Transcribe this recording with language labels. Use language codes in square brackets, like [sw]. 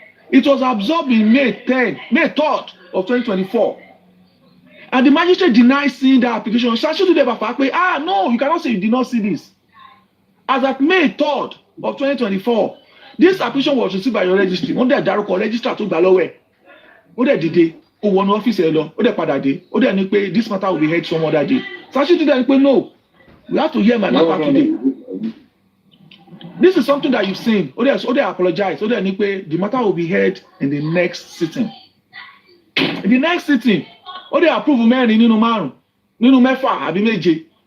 [en] It was absorbed in May 3rd of 2024. And the magistrate denied seeing that application. No, you cannot say you did not see this. As at May 3rd of 2024, this application was received by your registry. [yo] Wọ́n dẹ̀ dárúkọ registrar tó gbà lọ́wọ́ ẹ̀. Ó dẹ̀ dìde, ó wọnú ọ́fíìsì ẹ̀ lọ, ó dẹ̀ padà dé. Ó dẹ̀ ní pé [en] this matter will be heard some other day. Sashi [yo] dẹ̀ ní pé [en] no, we have to hear my matter today. This is something that you've seen. [yo] Ó dẹ̀ apologize. Ó dẹ̀ ní pé [en] the matter will be heard in the next sitting. In the next sitting, [yo] ó dẹ̀ approve mẹ́rin nínú mẹ́fà àbí méje.